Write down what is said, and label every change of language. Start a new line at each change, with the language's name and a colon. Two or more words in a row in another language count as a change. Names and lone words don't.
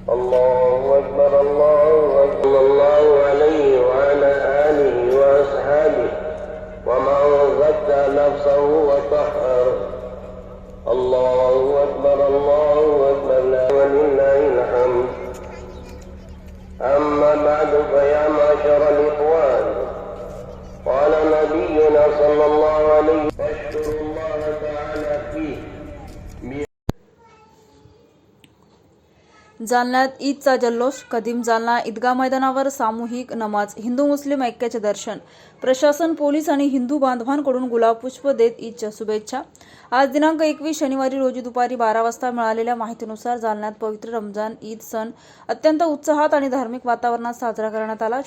Arabic: الله أكبر الله أكبر الله عليه وعلى آله وأصحابه ومن زكى نفسه وطهر الله أكبر ولله الحمد. أما بعد فيا معشر الإخوان، قال نبينا صلى الله عليه وسلم فاشكروا الله تعالى فيه.
Marathi: जालन्यात ईदचा जल्लोष. कदीम जालना ईदगाह मैदानावर सामूहिक नमाज, हिंदू मुस्लिम ऐक्याचे दर्शन. प्रशासन, पोलीस आणि हिंदू बांधवांकडून गुलाब पुष्प देत ईदच्या शुभेच्छा. आज दिनांक 21 शनिवारी रोजी दुपारी 12 वाजता मिळालेल्या माहितीनुसार जालन्यात पवित्र रमजान ईद सण अत्यंत उत्साहात आणि धार्मिक वातावरणात साजरा करण्यात आला.